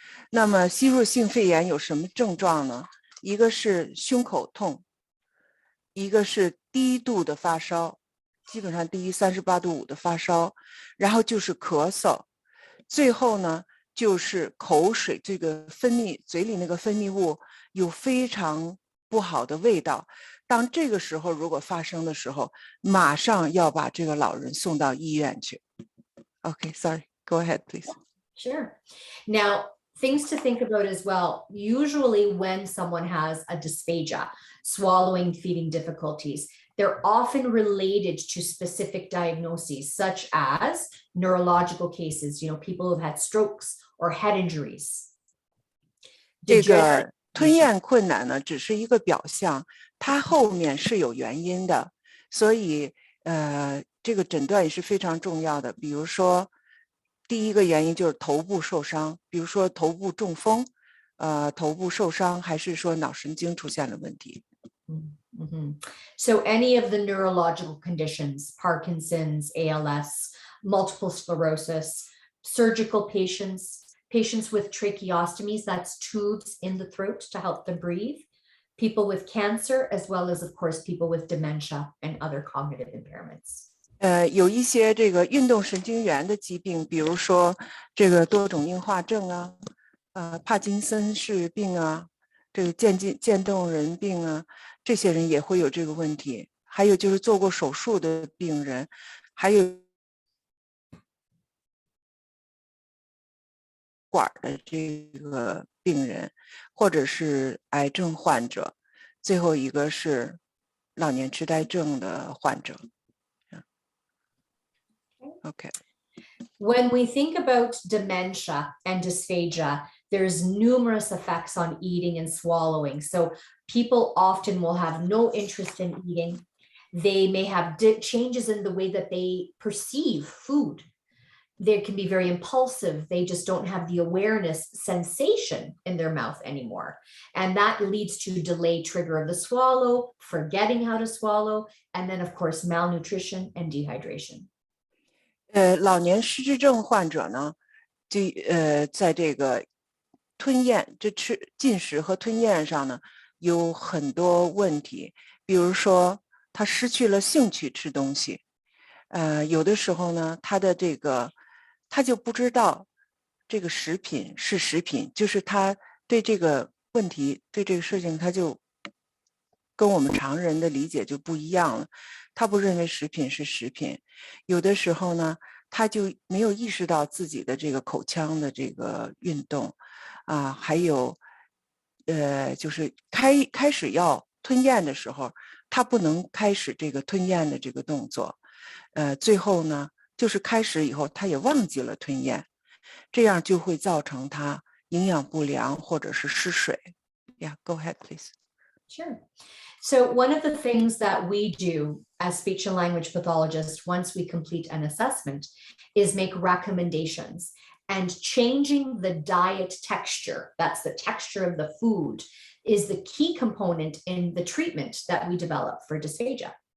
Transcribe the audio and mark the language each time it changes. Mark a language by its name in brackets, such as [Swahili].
[Chinese] 那么吸入性肺炎有什么症状呢？一个是胸口痛，一个是低度的发烧，基本上低于38.5度的发烧，然后就是咳嗽，最后呢就是口水，这个嘴里那个分泌物有非常不好的味道。当这个时候如果发生的时候，马上要把这个老人送到医院去。 [English] Okay, sorry. Go ahead, please. Sure. Now, things to think about as well. Usually when someone has a dysphagia, swallowing, feeding difficulties, they're often related to specific diagnoses, such as neurological cases, people who've had strokes or head injuries. [Chinese] 这个吞咽困难呢，只是一个表象，它后面是有原因的，所以这个诊断也是非常重要的。比如说，第一个原因就是头部受伤，比如说头部中风，头部受伤，还是说脑神经出现了问题。 [English] So any of the neurological conditions, Parkinson's, ALS, multiple sclerosis, surgical patients with tracheostomies, that's tubes in the throat to help them breathe, people with cancer, as well as, of course, people with dementia and other cognitive impairments. [Chinese] 有一些这个运动神经元的疾病，比如说这个多种硬化症啊，帕金森氏病啊，这个渐冻人病啊，这些人也会有这个问题。还有就是做过手术的病人，还有管的这个病人，或者是癌症患者，最后一个是老年痴呆症的患者。 [English] Okay. When we think about dementia and dysphagia, there's numerous effects on eating and swallowing. So people often will have no interest in eating. They may have changes in the way that they perceive food. They can be very impulsive. They just don't have the awareness sensation in their mouth anymore. And that leads to delayed trigger of the swallow, forgetting how to swallow, and then, of course, malnutrition and dehydration. [Chinese] 老年失智症患者呢，在这个吞咽、进食和吞咽上呢，有很多问题。比如说，他失去了兴趣吃东西，有的时候呢，他就不知道这个食品是食品，就是他对这个问题、对这个事情，他就跟我们常人的理解就不一样了。他不认为食品是食品，有的时候呢，他就没有意识到自己的这个口腔的这个运动，还有，就是开始要吞咽的时候，他不能开始这个吞咽的这个动作，最后呢，就是开始以后他也忘记了吞咽，这样就会造成他营养不良或者是失水。 [English] Yeah, go ahead, please. Sure. So one of the things that we do as speech and language pathologists once we complete an assessment is make recommendations, and changing the diet texture, that's the texture of the food, is the key component in the treatment that we develop for dysphagia.